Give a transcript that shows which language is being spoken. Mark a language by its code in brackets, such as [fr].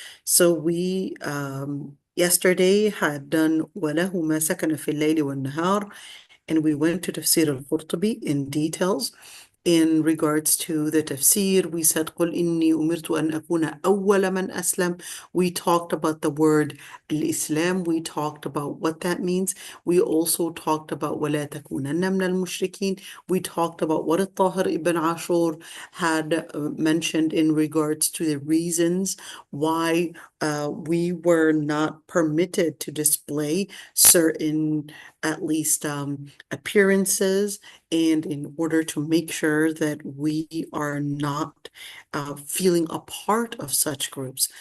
[en] So we yesterday had done [ar] وَلَهُ مَا سَكَنَ فِي اللَّيْلِ وَالنَّهَارِ, [en] and we went to Tafseer al-Qurtubi in details. In regards to the tafsir, we said [ar] قُلْ إِنِّي أُمِرْتُ أَنْ أَكُونَ أَوَّلَ مَنْ أَسْلَمَ. [en] We talked about the word al-Islam. We talked about what that means. We also talked about [ar] وَلَا تَكُونَنَّ مِنَ الْمُشْرِكِينَ. [en] We talked about what al-Tahir ibn Ashur had mentioned in regards to the reasons why we were not permitted to display certain, at least, appearances, and in order to make sure that we are not feeling a part of such groups.